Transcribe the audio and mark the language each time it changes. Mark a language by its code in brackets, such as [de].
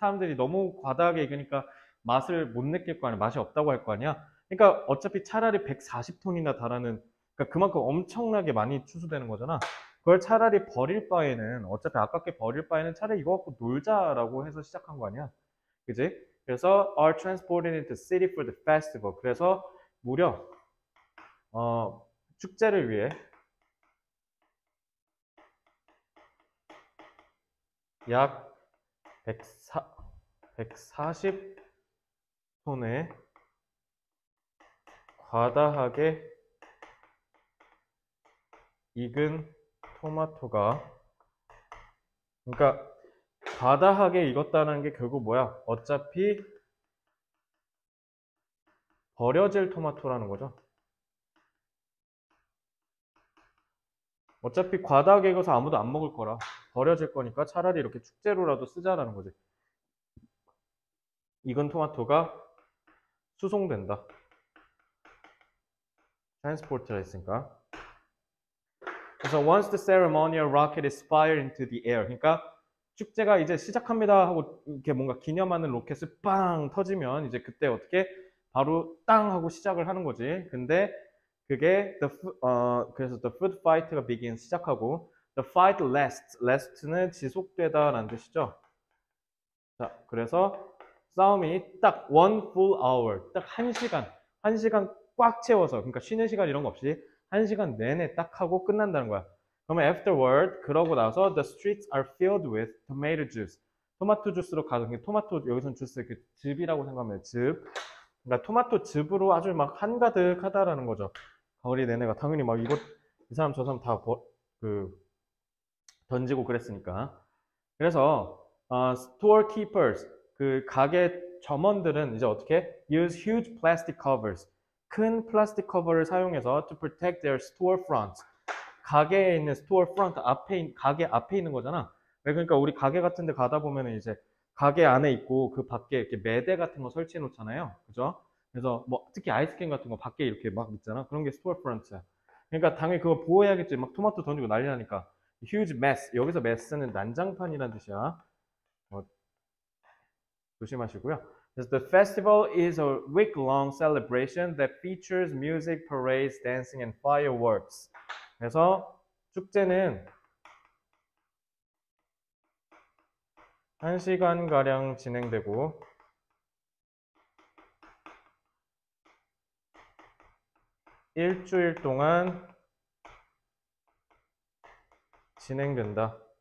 [ko] 사람들이 너무 과다하게 익으니까 맛을 못 느낄 거 아니야. 맛이 없다고 할 거 아니야. 그러니까 어차피 차라리 140톤이나 달하는 그러니까 그만큼 엄청나게 많이 추수되는 거잖아. 그걸 차라리 버릴 바에는 어차피 아깝게 버릴 바에는 차라리 이거 갖고 놀자라고 해서 시작한 거 아니야. 그지? [en] 그래서 are transported into city for the festival. [ko] 그래서 무려 축제를 위해 약 140톤의 과다하게 익은 토마토가 그러니까 과다하게 익었다는 게 결국 뭐야? 어차피 버려질 토마토라는 거죠. 어차피 과다하게 익어서 아무도 안 먹을 거라 버려질 거니까 차라리 이렇게 축제로라도 쓰자라는 거지. 익은 토마토가 수송된다. 트랜스포트라 했으니까. [en] 그래서 once the ceremonial rocket is fired into the air. [ko] 그러니까 축제가 이제 시작합니다 하고 이렇게 뭔가 기념하는 로켓을 빵 터지면 이제 그때 어떻게 바로 땅 하고 시작을 하는 거지. 근데 그게 그래서 the food fight가 begin 시작하고 [en] the fight last [ko] 는 지속되다라는 뜻이죠. 자, 그래서 싸움이 딱 [en] one full hour, [ko] 딱 1시간, 1시간 꽉 채워서, 그러니까 쉬는 시간 이런 거 없이 1시간 내내 딱 하고 끝난다는 거야. [en] 그러면 afterward, [ko] 그러고 나서 [en] the streets are filled with tomato juice. [ko] 토마토 주스로 가득, 토마토, 여기서는 주스, 그 즙이라고 생각하면 즙. 그러니까 토마토 즙으로 아주 막 한가득 하다라는 거죠. 가을이 내내가 당연히 막 이것, 이 사람 저 사람 다 던지고 그랬으니까. 그래서 store keepers, 그 가게 점원들은 이제 어떻게 [en] use huge plastic covers, [ko] 큰 플라스틱 커버를 사용해서 [en] to protect their storefront. [ko] 가게에 있는 storefront 가게 앞에 있는 거잖아. 그러니까 우리 가게 같은 데 가다 보면은 이제 가게 안에 있고 그 밖에 이렇게 매대 같은 거 설치해 놓잖아요. 그죠? 그래서 뭐 특히 아이스크림 같은 거 밖에 이렇게 막 있잖아. 그런 게 storefront야. 그러니까 당연히 그거 보호해야겠지. 막 토마토 던지고 난리 나니까. [en] huge mess. [ko] 여기서 mess는 난장판이라는 뜻이야. 조심하시고요. [en] The festival is a week-long celebration that features music, parades, dancing, and fireworks. [ko] 그래서 축제는 1시간가량 진행되고 일주일 동안 진행된다.